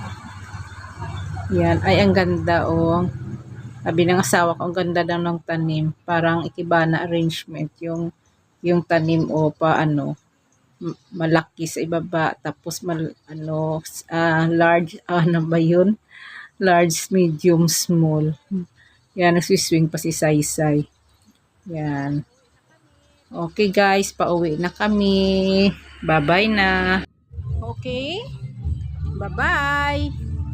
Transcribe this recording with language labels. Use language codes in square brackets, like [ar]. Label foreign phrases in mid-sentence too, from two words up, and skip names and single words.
[tl] Yan, ay ang ganda Sabi ng asawa ko, ang ganda daw ng tanim. Parang [en] ikibana arrangement [tl] yung tanim malaki sa ibaba, tapos large, ba yun? [en] Large, medium, small. [tl] Yan, nagsiswing pa si Saysay. Yan. [en] Okay guys, [tl] pauwi na kami. Bye-bye na. Okay? Bye-bye.